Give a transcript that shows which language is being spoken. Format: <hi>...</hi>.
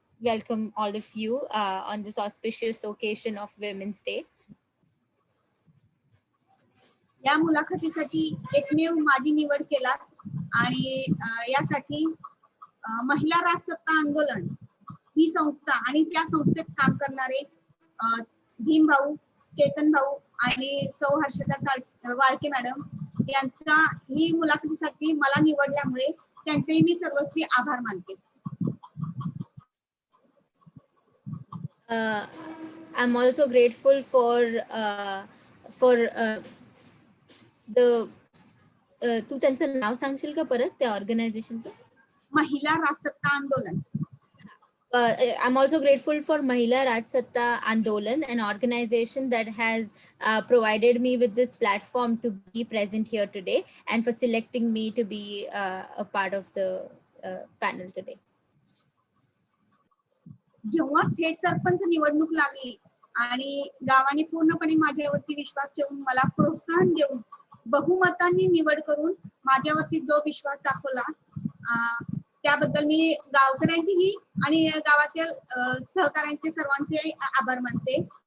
<en>Welcome all of you on this auspicious occasion of Women's Day.</en> <mr>या मुलाखतीसाठी एकमेव माझी निवड केला आणि यासाठी महिला राजसत्ता आंदोलन ही संस्था आणि त्या संस्थेत काम करणारे भीम भाऊ, चेतन भाऊ आणि सौ हर्षदा वाळके मॅडम यांचा ही मुलाखतीसाठी मला निवडल्यामुळे त्यांचेही मी सर्वस्वी आभार मानते.</mr> <en>I'm also grateful for the</en> <mr>तू त्यांचं नाव सांगशील का परत त्या ऑर्गनायझेशनचं? महिला राजसत्ता आंदोलन.</mr> <en>I'm also grateful for Mahila Raj Satta Andolan, an organization that has provided me with this platform to be present here today and for selecting me to be a part of the panel today.</en> <mr>जेव्हा थेट सरपंच निवडणूक लागली आणि गावाने पूर्णपणे माझ्यावरती विश्वास ठेवून मला प्रोत्साहन देऊन बहुमतांनी निवड करून माझ्यावरती जो विश्वास दाखवला त्याबद्दल मी गावकऱ्यांचीही आणि गावातील सहकाऱ्यांचे सर्वांचे आभार मानते.</mr>